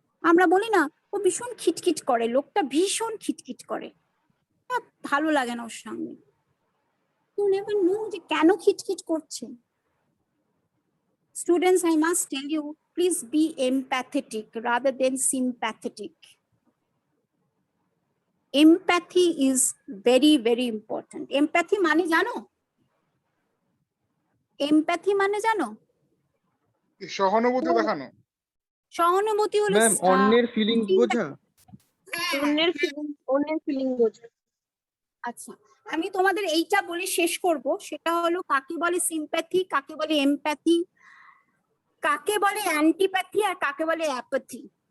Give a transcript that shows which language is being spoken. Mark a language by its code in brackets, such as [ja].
[bn] আমরা বলি না ও ভীষণ খিটখিট করে, লোকটা ভীষণ খিটখিট করে, ভালো লাগে না ওর সঙ্গে, [en] you never know [bn] যে কেন খিটখিট করছে। [en] Students, I must tell you, please be empathetic rather than sympathetic. Empathy is very, very important. [bn] Empathy মানে জানো? Empathy মানে জানো? সহানুভূতি দেখানো। সহানুভূতি হলো ম্যাম অন্যের ফিলিংস বোঝা। অন্যের ফিলিং বোঝা। আচ্ছা, আমি তোমাদের এইটা বলে শেষ করব, সেটা হলো কাকে বলে সিম্প্যাথি, কাকে বলে এমপ্যাথি, কাকে বলে অ্যান্টিপ্যাথি আর কাকে বলে অ্যাপ্যাথি।